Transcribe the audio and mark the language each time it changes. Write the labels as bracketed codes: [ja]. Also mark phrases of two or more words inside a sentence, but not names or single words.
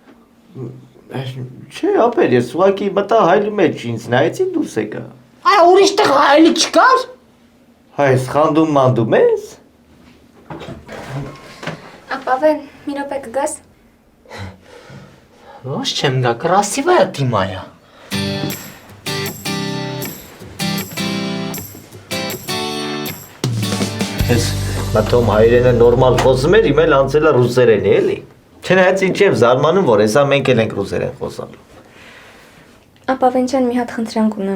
[hy] Չէ, ապեր, ես ուղղակի մտա հայլու մեջ ինձ նայեցի դուրս եկա։ Այ ուրիշ տեղ հայելի չկար։ Հայս խանդում մանդում ես։ Ապավեն, մի րոպե կգաս։ Ոչ չեմ գա, [ru] красивая ты моя։ [hy] Ես մտում հայերենը նորմալ խոսում էր, իմ էլ անցել է ռուսերեն էլի։ Չնայած ինչ եմ զարմանում, որ հեսա մենք էլ ենք ռուսերեն խոսալու։ Ապավեն ջան, մի հատ խնդրանք ունեմ։